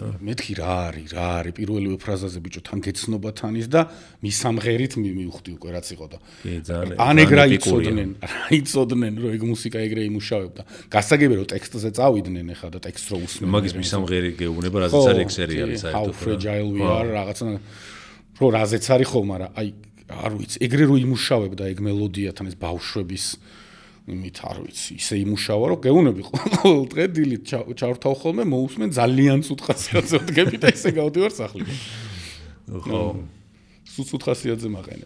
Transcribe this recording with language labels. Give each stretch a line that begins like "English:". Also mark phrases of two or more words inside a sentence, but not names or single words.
Georgian: მეთქი რა არის პირველივე ფრაზაზე ბიჭო თან გეცნობა თანის და მის სამღერით მივხვდი უკვე რაც იყო და ან ეგ რა იცოდნენ რომ ეგ მუსიკა ეგრე იმუშავებდა. გასაგებია რომ ტექსტზე წავიდნენ ახლა და ტექსტს რო უსმენ. მაგის მისამღერი გეუბნება, რაზეც არის ეგ სერიალი საერთოდ.
English: How fragile we are
Georgian: რაღაცა რო რაზეც არის ხო, მაგრამ აი არ ვიცი, ეგრე რო იმუშავებდა ეგ მელოდიათან ეს ბავშვების იმით არ ვიცი, ისე იმუშავა რომ გეუბნები ყოველ დღე დილით ჩავრთავ ხოლმე მოусმენ ძალიან ცუდ ხასიათზე ვდგები და ისე გავდივარ სახლიდან. ხო. ცუდ ხასიათზე მაყენებს.